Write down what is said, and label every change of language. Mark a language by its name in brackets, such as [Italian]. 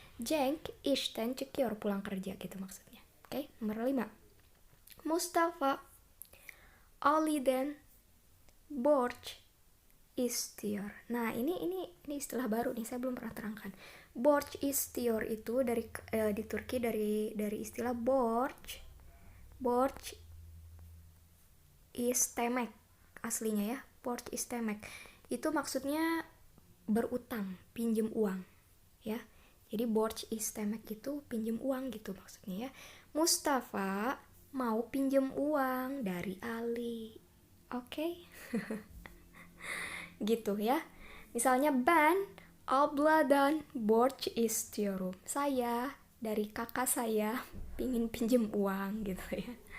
[Turkish] Cenk işten çıkıyor, [Indonesian] pulang kerja gitu maksudnya. Oke, nomor 5. [Turkish] Mustafa Ali'den borç istiyor. [Indonesian] Nah, ini istilah baru nih, saya belum pernah terangkan. Borç istiyor itu dari di Turki dari istilah borç istemek aslinya ya, borç istemek. Itu maksudnya berutang, pinjem uang ya. Jadi borç istemek itu pinjem uang gitu maksudnya ya. Mustafa mau pinjem uang dari Ali. Oke? Gitu ya. Misalnya [Turkish] Ben abladan borç istiyorum. [Indonesian] Saya dari kakak saya pingin pinjem uang gitu ya.